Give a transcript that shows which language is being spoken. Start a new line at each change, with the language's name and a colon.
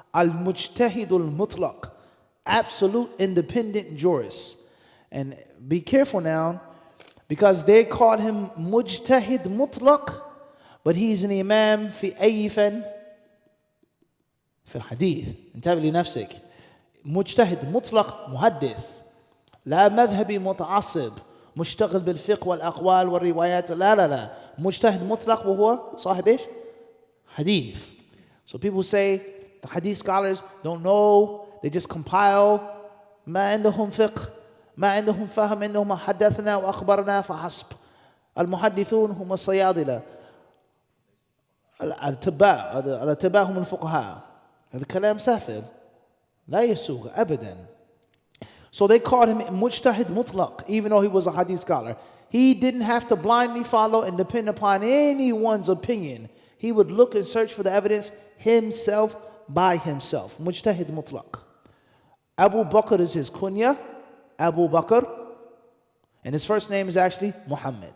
English: Al-Mujtahid al-Mutlaq, absolute independent jurist. And be careful now, because they called him Mujtahid Mutlaq, but he's an Imam
Arabic: في أي فن؟ في الحديث. انتبه لنفسك. مجتهد مطلق محدث لا مذهبي متعصب مشتغل بالفقه والأقوال والروايات لا مجتهد مطلق وهو صاحب إيش؟ حديث.
English: So people say the hadith scholars don't know, they just compile
Arabic: ما عندهم فقه ما عندهم فهم إنهم حدثنا وأخبرنا فحسب. المحدثون هم الصيادلة الأتباع هم الفقهاء. هذا كلام سافر لا يسوغ أبدا.
English: So they called him Mujtahid Mutlaq, even though he was a hadith scholar. He didn't have to blindly follow and depend upon anyone's opinion. He would look and search for the evidence himself by himself. Mujtahid Mutlaq. Abu Bakr is his kunya, Abu Bakr, and his first name is actually Muhammad.